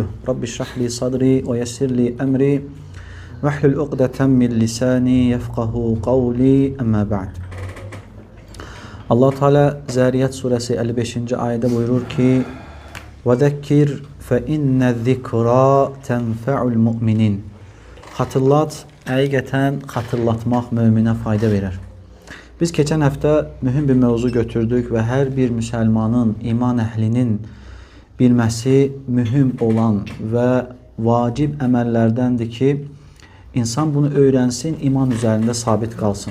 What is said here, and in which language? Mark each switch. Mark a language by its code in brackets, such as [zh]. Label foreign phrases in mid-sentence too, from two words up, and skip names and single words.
[ar] رب اشرح لي صدري ويسر لي أمري واحلل عقدة من لساني يفقهوا قولي أما بعد. [tr] Allah Teala Zariyat suresi 55. ayette buyurur ki: [ar] "وذكر فإن الذكرى تنفع المؤمنين." [tr] Hatırlat, [az] həqiqətən xatırlatmaq möminə fayda verir. Biz keçən həftə mühüm bir mövzu götürdük və hər bir müsəlmanın, iman əhlinin bilməsi mühüm olan və vacib əməllərdəndir ki, İnsan bunu öyrənsin, iman üzərində sabit qalsın.